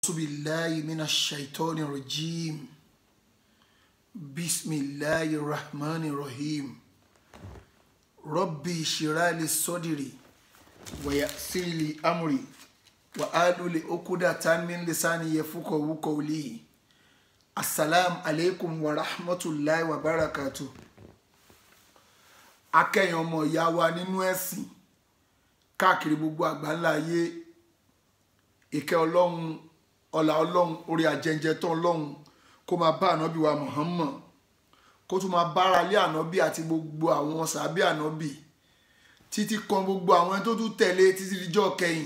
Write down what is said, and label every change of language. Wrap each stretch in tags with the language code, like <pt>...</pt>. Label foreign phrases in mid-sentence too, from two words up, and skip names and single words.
<ar>بالله من الشيطان الرجيم بسم الله الرحمن الرحيم ربي اشرح لي صدري ويسر لي أمري واحلل عقدة من لساني يفقهوا قولي السلام عليكم ورحمة الله وبركاته.</ar> <yo>akẹ́yìn ọmọ ìyá wa nínú ẹ̀sìn káàkiri gbogbo àgbáńlá ayé, ìkẹ́ ọlọ́run ọlá ọlọ́run orí àjẹjẹ tán ọlọ́run kó máa bá ànábì wa Muhammad, kó tún máa bára lé ànábì àti gbogbo àwọn sàbí ànábì títí kan gbogbo àwọn tó tún tẹ̀lé títí díjọ́ kẹyìn.</yo>